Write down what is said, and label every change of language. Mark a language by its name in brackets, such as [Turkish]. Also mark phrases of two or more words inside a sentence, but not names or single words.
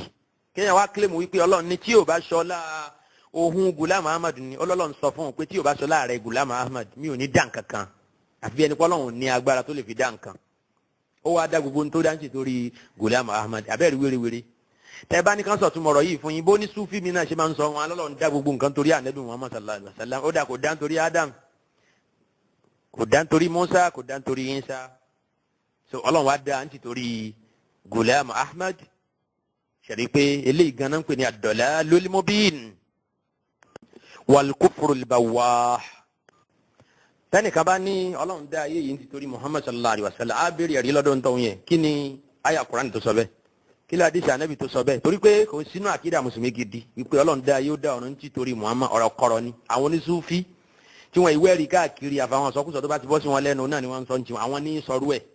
[Yoruba] kéèyàn wá kílèmù wípé Ọlọ́run ní tí yóò bá ṣọlá ohun Ghulam Ahmad ni Ọlọ́run sọ fún un pé tí yóò bá ṣọlá rẹ̀ Ghulam Ahmad mi ò ní dáǹkan kan, àfi ẹni pé Ọlọ́run ní agbára tó lè fi dáǹkan. ó wá dá gbogbo nítorí dáǹtì torí Ghulam Ahmad, abẹ́rẹ́ wérewére. tẹ́ bá ní kan sọ̀tún mọ̀rọ̀ yìí fún yín, bó ní Súfì mi náà ṣe máa ń sọ wọn Ọlọ́run dá gbogbo nǹkan torí Ànábì Muhammad [Arabic] صلى الله عليه وسلم, [Yoruba] ó dà kò dá nítorí Adam, kò dá nítorí Musa, kò dá nítorí Isa. so Ọlọ́run wá dá nítorí Ghulam Ahmad. ṣẹ̀rí pé eléyìí gan-an ń pè ní [Arabic] الضلال المبين والكفر البواح. [Yoruba] tẹ́nìkan bá ní Ọlọ́run dá ayé yìí nítorí Muhammad [Arabic] صلى الله عليه وسلم, [Yoruba] á béèrè ẹ̀rí lọ́dọ̀ ń tọ́hún yẹn, kí ni àyà Kùránì tó sọ bẹ́ẹ̀, kí ni àdìsí Ànábì tó sọ bẹ́ẹ̀, torí pé kò sínú àkídà mùsùlùmí gidi wípé Ọlọ́run dá ayé ó dá ọ̀run nítorí Muhammad, ọ̀rọ̀ kọ̀rọ̀ ni. àwọn onísúfí tí wọ́n ìwé ẹ̀rí káàkiri àfàwọn sọkúsọ tó bá ti bọ́ sí wọn lẹ́nu náà ni wọ́n ń sọ ní tiwọn, àwọn ní sọrú ẹ̀.